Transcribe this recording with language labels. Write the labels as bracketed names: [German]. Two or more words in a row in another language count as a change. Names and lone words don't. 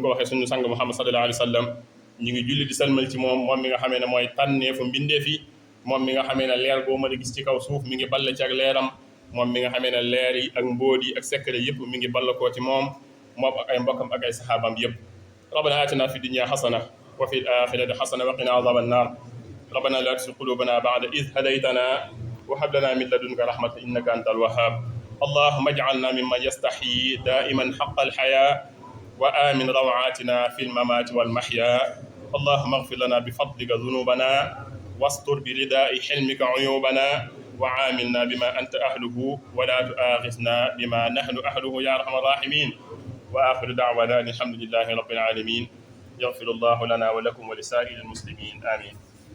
[Wolof] ko waxee suñu sang Muhammad [Arabic] صلى الله عليه وسلم [Wolof] ñu ngi julli di salmal ci moom moom mi nga xamee ne mooy tànneefu mbindeef yi moom mi nga xamee ne leer boo mën a gis ci kaw suuf mi ngi ball ci ak leeram moom mi nga xamee ne leer yi ak mbóot yi ak secret yëpp mi ngi ball koo ci moom ak ay mbokkam ak ay saxaabam yëpp [Arabic] ربنا آتنا في الدنيا حسنة وفي الآخرة حسنة وقنا عذاب النار ربنا لا تزغ قلوبنا بعد إذ هديتنا وهب لنا من لدنك رحمة إنك أنت الوهاب اللهم اجعلنا ممن يستحيي دائما حق الحياء وأمن روعاتنا في الممات والمحيا اللهم اغفر لنا بفضلك ذنوبنا واستر برداء حلمك عيوبنا وعاملنا بما أنت أهله ولا تؤاخذنا بما نحن أهله يا أرحم الراحمين وآخر دعوانا الحمد لله رب العالمين يغفر الله لنا ولكم ولسائر المسلمين آمين